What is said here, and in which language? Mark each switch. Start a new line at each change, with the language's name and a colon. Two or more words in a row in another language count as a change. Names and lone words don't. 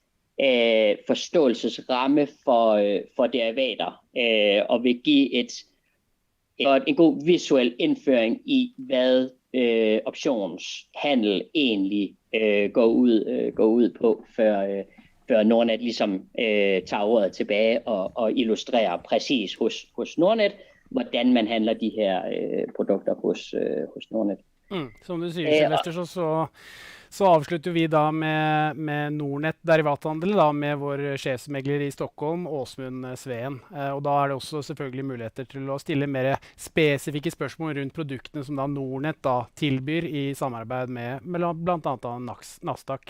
Danish: forståelsesramme for derivater, og vil give en god visuel indføring i, hvad optionshandel egentlig går ud på, før Nordnet ligesom tager ordet tilbage og illustrerer præcis hos Nordnet, hvordan man handler de her produkter hos Nordnet.
Norwegian: Som du sier, Sylvester, så avslutter vi da med Nordnet Derivathandel da, med vår sjefsmegler i Stockholm, Åsmund Sveen. Og da det også selvfølgelig muligheter til å stille mer spesifikke spørsmål rundt produktene som da Nordnet da tilbyr i samarbeid med blant annet Nasdaq.